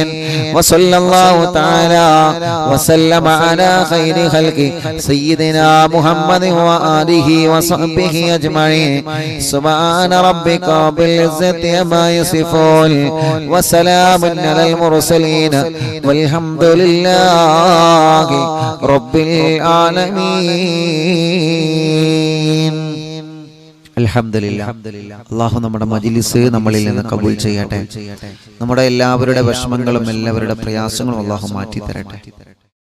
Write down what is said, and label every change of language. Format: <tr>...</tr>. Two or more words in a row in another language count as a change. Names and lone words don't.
<ar>وصلى الله تعالى وسلم على خير خلقه سيدنا محمد وآله وصحبه أجمعين. سبحان ربك رب العزة عما يصفون وسلام على المرسلين والحمد لله رب العالمين. الحمد لله.</ar> <ml>അല്ലാഹു നമ്മുടെ മജ്ലിസ് നമ്മളിൽ നിന്ന് കബൂൽ ചെയ്യട്ടെ. നമ്മുടെ എല്ലാവരുടെ വിഷമങ്ങളും എല്ലാവരുടെ പ്രയാസങ്ങളും അല്ലാഹു മാറ്റി തരട്ടെ.</ml>